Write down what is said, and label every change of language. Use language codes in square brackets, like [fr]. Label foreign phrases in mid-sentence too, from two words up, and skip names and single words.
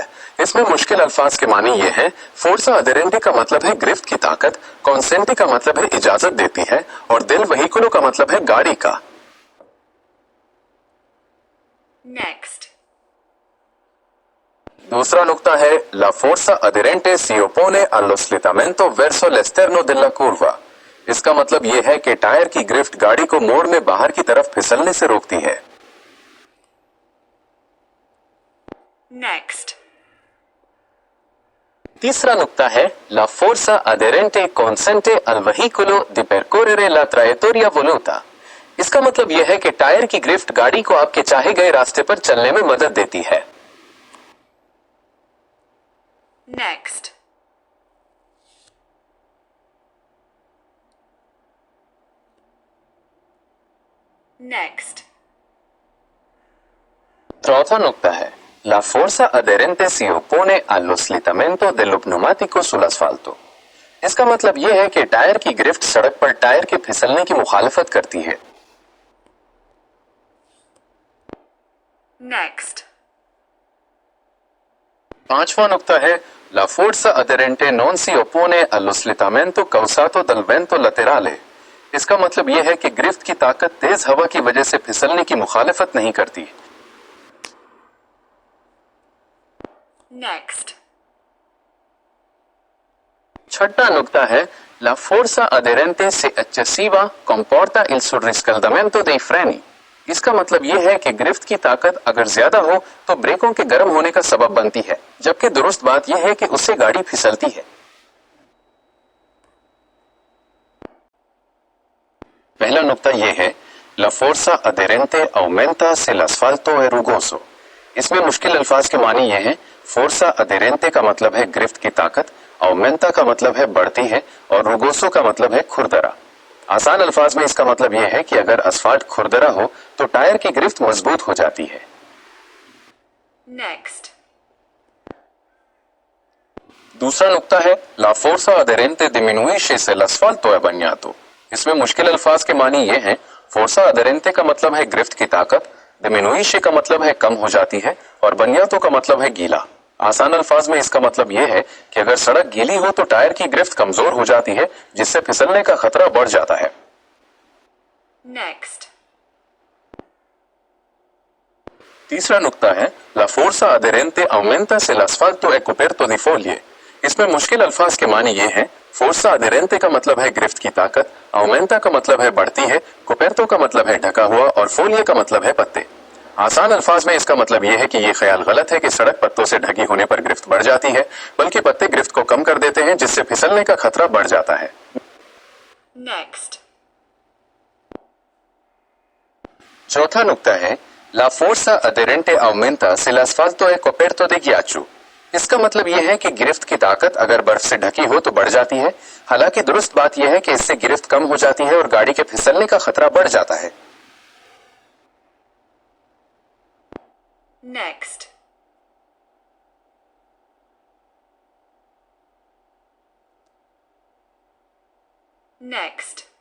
[ur] اس میں مشکل الفاظ کے معانی یہ ہیں, [it] forza aderente [ur] کا مطلب ہے گرفت کی طاقت، کونسینٹے کا مطلب ہے اجازت دیتی ہے اور [it] del veicolo [ur] کا مطلب ہے گاڑی کا. नेक्स्ट دوسرا نکتہ ہے [it] la forza aderente si oppone allo slittamento verso l'esterno della curva. [ur] اس کا مطلب یہ ہے کہ ٹائر کی گرفت گاڑی کو موڑ میں باہر کی طرف پھسلنے سے روکتی ہے. नेक्स्ट تیسرا نکتہ ہے [it] la forza aderente consente al veicolo di percorrere la traiettoria voluta. [ur] اس کا مطلب یہ ہے کہ ٹائر کی گرفت گاڑی کو آپ کے چاہے گئے راستے پر چلنے میں مدد دیتی ہے. [en] next next [ur] چوتھا نکتہ ہے [it] la forza aderente si oppone allo slittamento dello pneumatico sull'asfalto. [ur] اس کا مطلب یہ ہے کہ ٹائر کی گرفت سڑک پر ٹائر کے پھسلنے کی مخالفت کرتی ہے. नेक्स्ट پانچواں نکتہ ہے [it] la forza aderente non si oppone allo slittamento causato dal vento laterale. [ur] اس کا مطلب یہ ہے کہ گرفت کی طاقت تیز ہوا کی وجہ سے پھسلنے کی مخالفت نہیں کرتی. नेक्स्ट چھٹا نکتہ ہے [it] la forza aderente se eccessiva comporta il surriscaldamento dei freni. [ur] اس کا مطلب یہ ہے کہ گرفت کی طاقت اگر زیادہ ہو تو بریکوں کے گرم ہونے کا سبب بنتی ہے، جبکہ درست بات یہ ہے کہ اس سے گاڑی پھسلتی ہے. پہلا نکتہ یہ ہے [it] la forza aderente aumenta se l'asfalto è rugoso. [ur] اس میں مشکل الفاظ کے معانی یہ ہے, [it] forza aderente [ur] کا مطلب ہے گرفت کی طاقت، aumenta کا مطلب ہے بڑھتی ہے اور rugoso کا مطلب ہے کھردرا. آسان الفاظ میں اس کا مطلب یہ ہے کہ اگر اسفالٹ کھردرا ہو تو ٹائر کی گرفت مضبوط ہو جاتی ہے. नेक्स्ट دوسرا نکتہ ہے [it] la forza aderente diminuisce se l'asfalto è bagnato. [ur] اس میں مشکل الفاظ کے معانی یہ ہیں, [it] forza aderente [ur] کا مطلب ہے گرفت کی طاقت، diminuisce کا مطلب ہے کم ہو جاتی ہے اور bagnato کا مطلب ہے گیلا. آسان الفاظ میں اس کا مطلب یہ ہے کہ اگر سڑک گیلی ہو تو ٹائر کی گرفت کمزور ہو جاتی ہے، جس سے پھسلنے کا خطرہ بڑھ جاتا ہے. नेक्स्ट تیسرا نکتہ ہے [it] la forza aderente aumenta se l'asfalto è coperto di foglie. [ur] اس میں مشکل الفاظ کے معانی یہ ہیں, [it] forza aderente [ur] کا مطلب ہے گرفت کی طاقت، aumenta کا مطلب ہے بڑھتی ہے، coperto کا مطلب ہے ڈھکا ہوا اور folie کا مطلب ہے پتے. آسان الفاظ میں اس کا مطلب یہ ہے کہ یہ خیال غلط ہے کہ سڑک پتوں سے ڈھکی ہونے پر گرفت بڑھ جاتی ہے، بلکہ پتے گرفت کو کم کر دیتے ہیں، جس سے پھسلنے کا خطرہ بڑھ جاتا ہے. नेक्स्ट چوتھا نکتہ ہے [it] la forza aderente aumenta se l'asfalto è coperto di ghiaccio. [ur] اس کا مطلب یہ ہے کہ گرفت کی طاقت اگر برف سے ڈھکی ہو تو بڑھ جاتی ہے. حالانکہ درست بات یہ ہے کہ اس سے گرفت کم ہو جاتی ہے اور گاڑی کے پھسلنے کا خطرہ بڑھ جاتا ہے. [en] नेक्स्ट नेक्स्ट